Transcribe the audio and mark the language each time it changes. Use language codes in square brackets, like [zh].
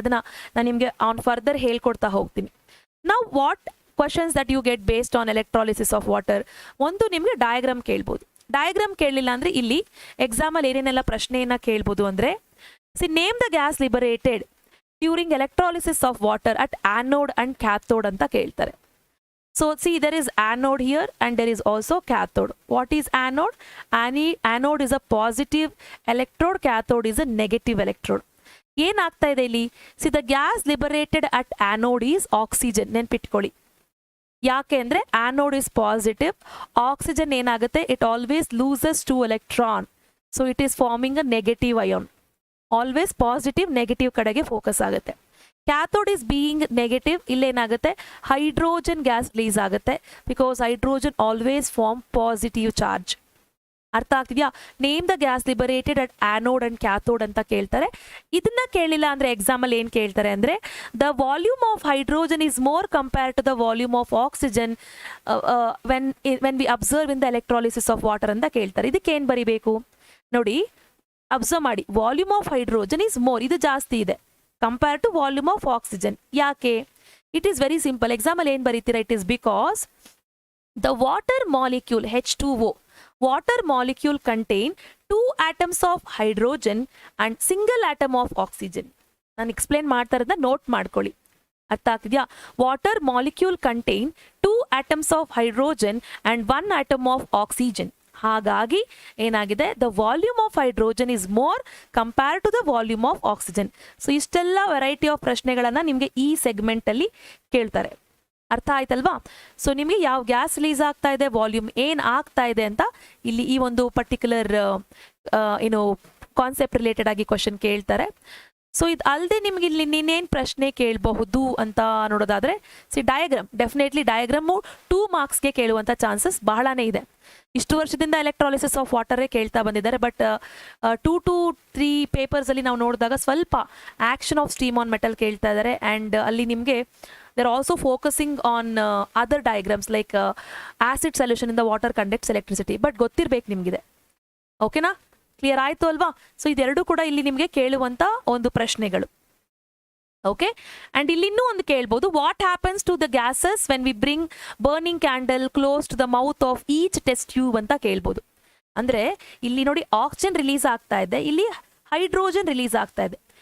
[kn] ಅದನ್ನ ನಾನು ನಿಮ್ಗೆ [en] on further [kn] ಹೇಳ್ಕೊಡ್ತಾ ಹೋಗ್ತೀನಿ. ನಾವು [en] what questions that you get based on electrolysis of water, [kn] ಒಂದು ನಿಮ್ಗೆ [en] Diagram ಕೇಳ್ಬೋದು. Diagram [kn] ಕೇಳಲಿಲ್ಲ ಅಂದ್ರೆ ಇಲ್ಲಿ ಎಕ್ಸಾಮ್ ಅಲ್ಲಿ ಏನೇನೆಲ್ಲ ಪ್ರಶ್ನೆಯನ್ನ ಕೇಳ್ಬೋದು ಅಂದ್ರೆ, [en] see name the gas liberated during electrolysis of water at anode and cathode [kn] ಅಂತ ಕೇಳ್ತಾರೆ. [en] So see, there is anode here and there is also cathode. What is anode? Anode is a positive electrode, cathode is a negative electrode. [kn] ಏನಾಗ್ತಾ ಇದೆ ಇಲ್ಲಿ? [en] See, the gas liberated at anode is oxygen. [kn] ನೆನ್ಪಿಟ್ಕೊಳ್ಳಿ. ಯಾಕೆ ಅಂದ್ರೆ [en] anode is positive, oxygen ಏನಾಗುತ್ತೆ, it always loses 2 electron. So it is forming a negative ion. Always positive negative [kn] ಕಡೆಗೆ focus ಆಗುತ್ತೆ. [en] Cathode is being negative, ಇಲ್ಲೇನಾಗುತ್ತೆ hydrogen gas release ಆಗುತ್ತೆ, because hydrogen always form positive charge. [kn] ಅರ್ಥ ಆಗ್ತಿದ್ಯಾ? [en] name the gas liberated at anode and cathode [kn] ಅಂತ ಕೇಳ್ತಾರೆ. ಇದನ್ನ ಕೇಳಿಲ್ಲ ಅಂದ್ರೆ ಎಕ್ಸಾಮಲ್ಲಿ ಏನು ಕೇಳ್ತಾರೆ ಅಂದ್ರೆ [en] the volume of hydrogen is more compare to the volume of oxygen when we observe in the electrolysis of water [kn] ಅಂತ ಕೇಳ್ತಾರೆ. ಇದಕ್ಕೆ ಏನು ಬರಿಬೇಕು ನೋಡಿ, [en] observe ಮಾಡಿ, volume of hydrogen is more, [kn] ಇದು ಜಾಸ್ತಿ ಇದೆ [en] Compare to volume of oxygen. [kn] ಯಾಕೆ? [en] It is very simple. [kn] ಎಕ್ಸಾಮಲ್ಲಿ ಏನು ಬರೀತೀರಾ? [en] It is because the water molecule H2O water molecule contain 2 atoms of hydrogen and single atom of oxygen. [kn] ನಾನು explain ಮಾಡ್ತಾ ಇರೋದನ್ನ note ಮಾಡ್ಕೊಳ್ಳಿ. ಅರ್ಥ ಆಗ್ತಿದ್ಯಾ? [en] Water molecule contain 2 atoms of hydrogen and 1 atom of oxygen. [kn] ಹಾಗಾಗಿ ಏನಾಗಿದೆ, [en] The volume of hydrogen is more compare to the volume of oxygen. [kn] So ಇಷ್ಟೆಲ್ಲ variety of ಪ್ರಶ್ನೆಗಳನ್ನು ನಿಮಗೆ ಈ ಸೆಗ್ಮೆಂಟಲ್ಲಿ ಕೇಳ್ತಾರೆ. ಅರ್ಥ ಆಯ್ತಲ್ವಾ? ಸೊ ನಿಮಗೆ ಯಾವ ಗ್ಯಾಸ್ ರಿಲೀಸ್ ಆಗ್ತಾ ಇದೆ, ವಾಲ್ಯೂಮ್ ಏನು ಆಗ್ತಾ ಇದೆ ಅಂತ ಇಲ್ಲಿ ಈ ಒಂದು ಪರ್ಟಿಕ್ಯುಲರ್ ಏನು ಕಾನ್ಸೆಪ್ಟ್ ರಿಲೇಟೆಡ್ ಆಗಿ ಕ್ವಶನ್ ಕೇಳ್ತಾರೆ. ಸೊ ಇದು ಅಲ್ಲದೆ ನಿಮ್ಗೆ ಇಲ್ಲಿ ಇನ್ನೇನು ಪ್ರಶ್ನೆ ಕೇಳಬಹುದು ಅಂತ ನೋಡೋದಾದ್ರೆ, ಡಯಾಗ್ರಾಮ್, ಡೆಫಿನೆಟ್ಲಿ ಡಯಾಗ್ರಾಮು 2 ಮಾರ್ಕ್ಸ್ಗೆ ಕೇಳುವಂಥ ಚಾನ್ಸಸ್ ಬಹಳನೇ ಇದೆ. ಇಷ್ಟು ವರ್ಷದಿಂದ [en] electrolysis of ವಾಟರೇ [kn] ಕೇಳ್ತಾ ಬಂದಿದ್ದಾರೆ, [en] but 2 to 3 ಪೇಪರ್ಸಲ್ಲಿ [kn] ನಾವು ನೋಡಿದಾಗ ಸ್ವಲ್ಪ [en] action of steam on metal [kn] ಕೇಳ್ತಾ ಇದ್ದಾರೆ. [en] and [kn] ಅಲ್ಲಿ ನಿಮಗೆ [en] they're also focusing on other diagrams like acid solution in the water conducts electricity. [kn] But ಗೊತ್ತಿರ್ಬೇಕು ನಿಮಗಿದೆ. ಓಕೆನಾ? ಕ್ಲಿಯರ್ ಆಯಿತು ಅಲ್ವಾ? [en] so [kn] ಇದೆರಡು ಕೂಡ ಇಲ್ಲಿ ನಿಮಗೆ ಕೇಳುವಂಥ ಒಂದು ಪ್ರಶ್ನೆಗಳು. [en] okay, and [kn] ಇಲ್ಲಿ ಇನ್ನೂ ಒಂದು ಕೇಳ್ಬೋದು, [en] what happens to the gases when we bring burning candle close to the mouth of each test tube [kn] ಅಂತ ಕೇಳ್ಬೋದು. ಅಂದರೆ ಇಲ್ಲಿ ನೋಡಿ, ಆಕ್ಸಿಜನ್ ರಿಲೀಸ್ ಆಗ್ತಾ ಇದೆ, ಇಲ್ಲಿ ಹೈಡ್ರೋಜನ್ ರಿಲೀಸ್ ಆಗ್ತಾ ಇದೆ.